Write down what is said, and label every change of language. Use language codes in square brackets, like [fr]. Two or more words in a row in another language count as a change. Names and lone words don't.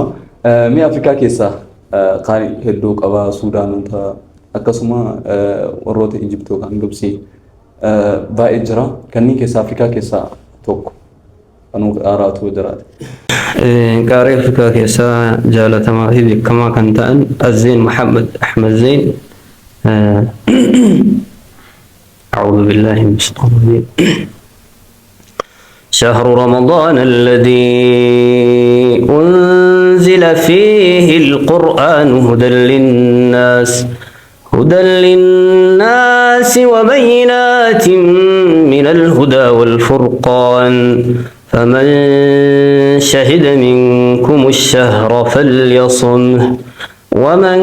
[om] Mi Afrikaa keessaa qaari hedduu qaba Suudaanota akkasuma warroota Ijiptoo kan Gibsii baay'ee jira kanneen keessaa Afrikaa keessaa tokko kanuu aaraatu jiraate. Qaari Afrikaa keessaa jaalatamaa fi beekamaa kan ta'an Azeen Muhammad Ahmad Zeen [ar] أعوذ بالله من الشيطان الرجيم شهر رمضان الذي أنزل فيه القرآن هدى للناس وبينات من الهدى والفرقان فمن شهد منكم الشهر فليصمه ومن